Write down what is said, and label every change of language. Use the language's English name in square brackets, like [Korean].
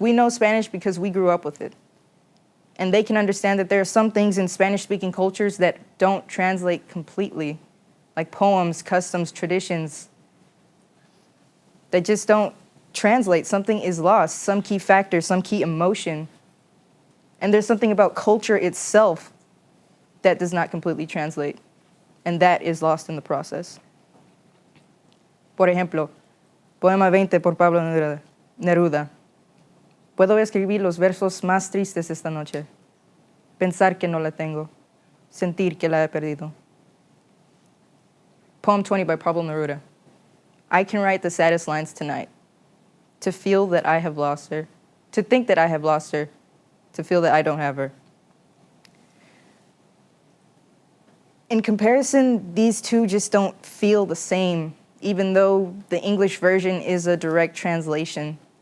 [English] We know Spanish because we grew up with it. And they can understand that there are some things in Spanish-speaking cultures that don't translate completely, like poems, customs, traditions, that just don't translate. Something is lost, some key factor, some key emotion. And there's something about culture itself that does not completely translate, and that is lost in the process. [Spanish] Por ejemplo, Poema 20 por Pablo Neruda. Puedo escribir los versos más tristes esta noche, pensar que no la tengo, sentir que la he perdido. [English] Poem 20 by Pablo Neruda. I can write the saddest lines tonight, to feel that I have lost her, to think that I have lost her, to feel that I don't have her. In comparison, these two just don't feel the same, even though the English version is a direct translation.